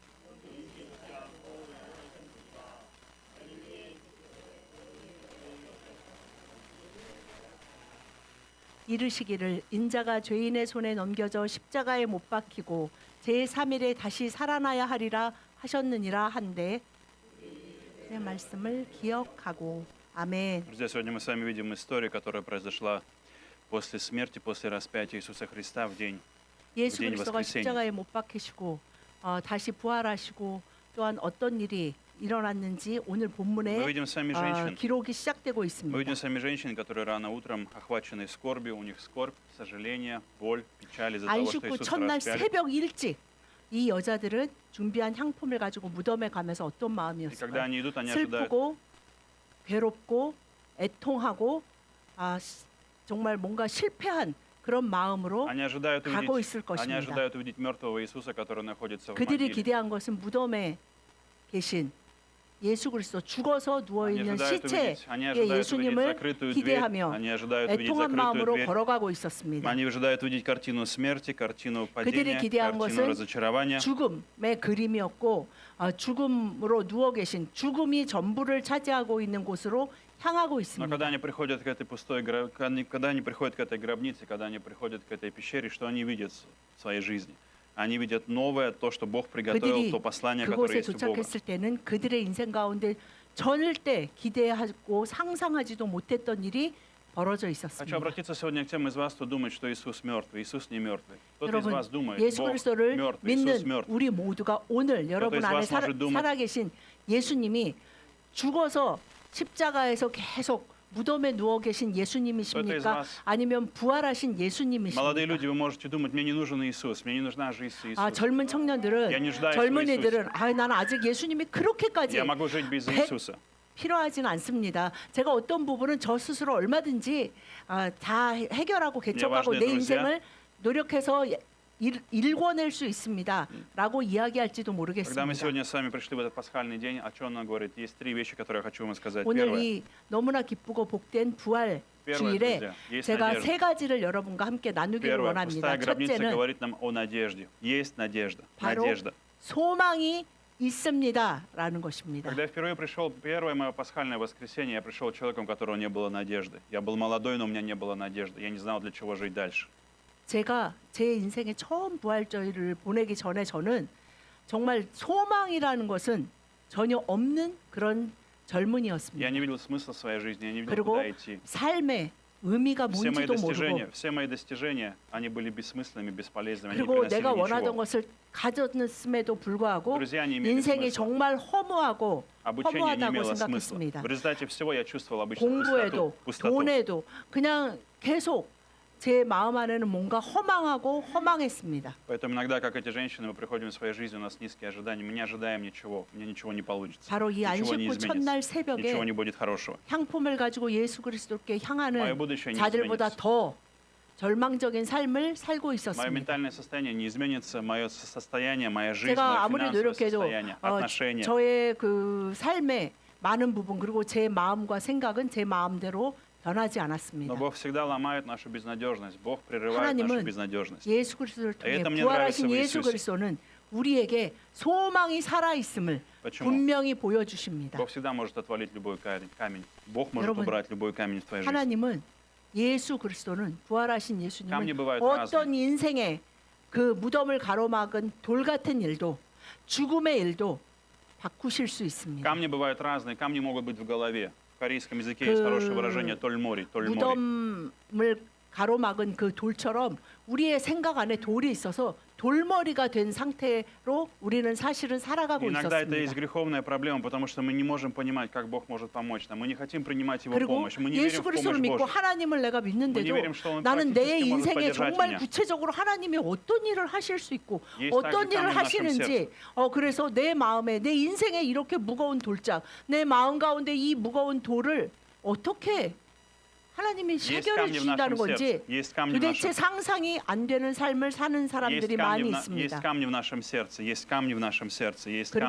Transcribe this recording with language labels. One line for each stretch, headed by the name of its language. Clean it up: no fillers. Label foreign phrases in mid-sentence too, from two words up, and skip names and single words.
Korean: 이르시기를 인자가 죄인의 손에 넘겨져 십자가에 못 박히고 제3일에 다시 살아나야 하리라 하셨느니라 한데 내 말씀을 기억하고 아멘.
Russian: Друзья, сегодня мы с вами видим историю, которая произошла после смерти, после распятия Иисуса Христа в день
Korean: 예수
Russian: день
Korean: 그리스도가
Russian: воскресения.
Korean: 십자가에 못 박히시고 다시 부활하시고 또한 어떤 일이 일어났는지 오늘
Russian: Мы
Korean: 본문에
Russian: видим с вами женщин.
Korean: 기록이 시작되고
Russian: Мы
Korean: 있습니다.
Russian: видим с вами женщин, которые рано утром охвачены скорбью, у них скорбь, сожаление, боль, печаль из-за того,
Korean: 안식
Russian: что
Korean: 후
Russian: Иисуса
Korean: 첫날
Russian: распяли.
Korean: 새벽 일찍 이 여자들은 준비한 향품을 가지고 무덤에 가면서 어떤
Russian: И когда
Korean: 마음이었을까요?
Russian: они идут, они ожидают.
Korean: 슬프고 괴롭고 애통하고 정말 뭔가 실패한 그런 마음으로
Russian: Они ожидают
Korean: 가고
Russian: увидеть,
Korean: 있을
Russian: они
Korean: 것입니다.
Russian: ожидают увидеть мертвого Иисуса, который находится в
Korean: 그들이
Russian: могиле.
Korean: 기대한 것은 무덤에 계신 예수 그리스도 죽어서 누워
Russian: Они
Korean: 있는
Russian: ожидают
Korean: 시체의
Russian: они ожидают увидеть
Korean: 예수님을
Russian: закрытую дверь,
Korean: 기대하며
Russian: они ожидают увидеть
Korean: 애통한
Russian: закрытую
Korean: 마음으로
Russian: дверь.
Korean: 걸어가고 있었습니다.
Russian: Они ожидают увидеть картину смерти, картину
Korean: 그들이
Russian: падения,
Korean: 기대한
Russian: картину
Korean: 것은
Russian: разочарования.
Korean: 죽음의 그림이었고 죽음으로 누워 계신 죽음이 전부를 차지하고 있는 곳으로 향하고
Russian: Но
Korean: 있습니다.
Russian: когда они приходят к этой когда они приходят к этой гробнице, когда они приходят к этой пещере, что они видят в своей жизни? Они видят новое, то, что Бог приготовил,
Korean: 그들이
Russian: то послание, которое
Korean: 그곳에
Russian: есть у Бога.
Korean: 도착했을 때는 그들의 인생 가운데 절대 기대하고 상상하지도 못했던 일이 벌어져
Russian: Хочу
Korean: 있었습니다.
Russian: обратиться сегодня к тем из вас, кто думает, что Иисус мертвый. Иисус не мертвый. Кто-то из
Korean: 여러분,
Russian: вас думает,
Korean: 예수
Russian: Бог
Korean: 그리스도를
Russian: мертвый, Иисус
Korean: 믿는
Russian: мертвый.
Korean: 우리 모두가 오늘 여러분
Russian: из
Korean: 안에
Russian: вас может думать-
Korean: 살아계신 예수님이 죽어서 십자가에서 계속 무덤에 누워 계신
Russian: Кто-то из
Korean: 예수님이십니까?
Russian: вас-
Korean: 아니면 부활하신
Russian: Молодые
Korean: 예수님이십니까?
Russian: люди, вы можете думать, мне не нужен Иисус, мне не нужна жизнь с
Korean: 아,
Russian: Иисусом.
Korean: 젊은 청년들은
Russian: Я не нуждаюсь в
Korean: 젊은이들은 나는 아직 예수님이 그렇게까지
Russian: Я могу жить без
Korean: 백-
Russian: Иисуса.
Korean: 필요하진 않습니다. 제가 어떤 부분은 저 스스로 얼마든지 다 해결하고 개척하고
Russian: важные
Korean: 내
Russian: друзья.
Korean: 인생을 노력해서 일궈낼 수 있습니다라고 이야기할지도
Russian: Когда мы
Korean: 모르겠습니다.
Russian: сегодня с вами пришли в этот пасхальный день, о чем он говорит? Есть три вещи, которые я хочу вам сказать.
Korean: 오늘
Russian: Первое.
Korean: 이 너무나 기쁘고 복된 부활
Russian: Первое,
Korean: 주일에
Russian: друзья, есть
Korean: 제가
Russian: надежда.
Korean: 세 가지를 여러분과 함께 나누기를
Russian: Первое.
Korean: 원합니다.
Russian: Пустая гробница
Korean: 첫째는
Russian: говорит нам о надежде. Есть надежда.
Korean: 바로
Russian: Надежда.
Korean: 소망이 있습니다라는 것입니다.
Russian: Когда я впервые пришел, первое мое пасхальное воскресенье, я пришел человеком, у которого не было надежды. Я был молодой, но у меня не было надежды. Я не знал, для чего жить дальше.
Korean: 제가 제 인생의 처음 부활절을 보내기 전에 저는 정말 소망이라는 것은 전혀 없는 그런
Russian: Я
Korean: 젊은이였습니다.
Russian: не видел смысла в своей жизни, я не видел,
Korean: 그리고
Russian: куда идти.
Korean: 삶의 의미가 뭔지도 모르고
Russian: Все мои достижения, они были бессмысленными, бесполезными, они не
Korean: 그리고
Russian: приносили
Korean: 내가 원하던
Russian: ничего.
Korean: 것을 가졌음에도 불구하고
Russian: Друзья, не имели
Korean: 인생이
Russian: смысла.
Korean: 정말 허무하고
Russian: Обучение не
Korean: 허무하다고
Russian: имело смысла.
Korean: 생각했습니다.
Russian: В результате всего я чувствовал обычно
Korean: 공부에도
Russian: пустоту.
Korean: 돈에도 그냥 계속 제 마음 안에는 뭔가 허망하고 허망했습니다.
Russian: Поэтому иногда, как эти женщины, мы приходим в своей жизни, у нас низкие ожидания, мы не ожидаем ничего, у меня ничего не получится,
Korean: 바로 이
Russian: ничего
Korean: 안식
Russian: не
Korean: 후 첫날
Russian: изменится,
Korean: 새벽에
Russian: ничего не будет хорошего.
Korean: 향품을 가지고 예수 그리스도께
Russian: Мое
Korean: 향하는
Russian: будущее не
Korean: 자들보다
Russian: изменится.
Korean: 더 절망적인 삶을 살고
Russian: Мое
Korean: 있었습니다.
Russian: ментальное состояние не изменится, мое состояние, моя жизнь,
Korean: 제가
Russian: мое
Korean: 아무리
Russian: финансовое
Korean: 노력해도
Russian: состояние, отношения.
Korean: 저의 그 삶의 많은 부분 그리고 제 마음과 생각은 제 마음대로 변하지 않았습니다.
Russian: Но Бог всегда ломает нашу безнадежность. Бог прерывает нашу
Korean: 하나님은
Russian: безнадежность.
Korean: 예수 그리스도를 통해
Russian: Это мне
Korean: 부활하신
Russian: нравится в
Korean: 예수
Russian: Иисусе.
Korean: 그리스도는 우리에게 소망이 살아 있음을
Russian: Почему?
Korean: 분명히 보여주십니다.
Russian: Бог всегда может отвалить любой камень. Бог может
Korean: 여러분,
Russian: убрать любой камень в твоей жизни.
Korean: 하나님은 예수 그리스도는 부활하신 감리 예수님은
Russian: бывают
Korean: 어떤 인생의 그 무덤을 가로막은 돌 같은 일도 죽음의 일도 바꾸실 수 있습니다.
Russian: Камни бывают разные, камни могут быть в голове. В корейском языке есть хорошее выражение
Korean: «돌 머리», «돌 머리». 무덤을 가로막은 그 돌처럼 우리의 생각 안에 돌이 있어서 돌머리가 된 상태로 우리는 사실은 살아가고
Russian: Иногда это есть
Korean: 있었습니다.
Russian: греховная проблема, потому что мы не можем понимать, как Бог может помочь нам. Мы не хотим принимать Его
Korean: 그리고
Russian: помощь. Мы не верим
Korean: 예수
Russian: в
Korean: 그리스도를
Russian: помощь
Korean: 믿고
Russian: Божью.
Korean: 하나님을 내가
Russian: Мы не
Korean: 믿는데도
Russian: верим, что Он
Korean: 나는 내
Russian: практически может
Korean: 인생에
Russian: поддержать
Korean: 정말
Russian: меня.
Korean: 구체적으로 하나님이 어떤 일을 하실 수 있고
Russian: Есть
Korean: 어떤
Russian: также камни
Korean: 일을
Russian: в нашем
Korean: 하시는지 그래서 내 마음에 내 인생에 이렇게 무거운 돌짝 내 마음 가운데 이 무거운 돌을 어떻게 하나님이
Russian: Есть
Korean: 해결해
Russian: камни в
Korean: 주신다는
Russian: нашем
Korean: 건지
Russian: сердце. Есть камни в
Korean: 도대체
Russian: нашем
Korean: 상상이 안 되는 삶을 사는 사람들이 많이
Russian: есть
Korean: 있습니다.
Russian: камни в нашем сердце, есть камни в нашем сердце, есть камни